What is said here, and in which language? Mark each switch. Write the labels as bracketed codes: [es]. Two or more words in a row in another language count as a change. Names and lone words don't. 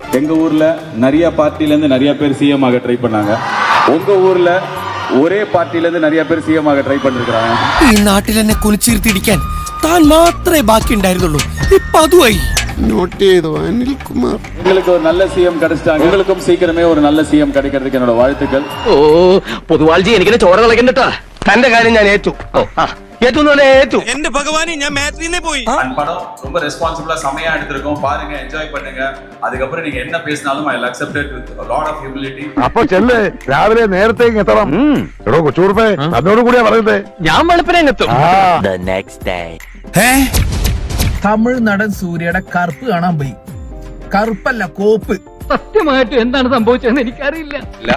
[ta] எங்க ஊர்ல நிறைய பார்ட்டில இருந்து நிறைய பேர் சிஎம் ஆக ட்ரை பண்ணாங்க. உங்க ஊர்ல [ml] ഒരേ പാർട്ടിയിൽ നിന്ന് நிறைய പേർ സിഎം ആക ട്രൈ பண்ணிருக்காங்க. ഈ നാട്ടിൽ എന്നെ കുനിച്ചിരുത്തിടിക്കാൻ താൻ മാത്രമേ ബാക്കി ഉണ്ടായിരുന്നുള്ളൂ. ഇപ്പൊ അതുമായി നോട്ട് ചെയ്തു അനിൽകുമാർ. [ta] உங்களுக்கு ஒரு நல்ல சிஎம் கிடைச்சிட்டாங்க. உங்களுக்கும் சீக்கிரமே ஒரு நல்ல சிஎம் கிடைக்கிறதுக்கு என்னோட வாழ்த்துக்கள். [ml] ഓ പൊതുവാൾജി എനിക്കിനെ ചോര കളക്കണ്ടട്ടാ. തന്റെ കാര്യം ഞാൻ ഏറ്റു. ഏറ്റു എന്റെ ഭഗവാനെ ഞാൻ മാട്രിനെ പോയി. [ta] படம் ரொம்ப ரெஸ்பான்சிபிளா செமையா எடுத்திருக்கோம். பாருங்க, என்ஜாய் பண்ணுங்க. அதுக்கப்புறம் நீங்க என்ன பேசினாலும் [en] I will accept it with a lot of humility. [ml] അപ്പൊ ചെല്ല്, രാവിലെ നേരത്തെ എത്തണം. എടോ കൊച്ചൂർപ്പേ, അതോട് കൂടിയാ പറയുന്നത്. ഞാൻ വെളുപ്പിനെ എത്തും. തമിഴ് നടൻ സൂര്യയുടെ കറുപ്പ് കാണാൻ പോയി. കറുപ്പല്ല, കോപ്പ്. സത്യമായിട്ട് എന്താണ് സംഭവിച്ചതെന്ന് എനിക്കറിയില്ല.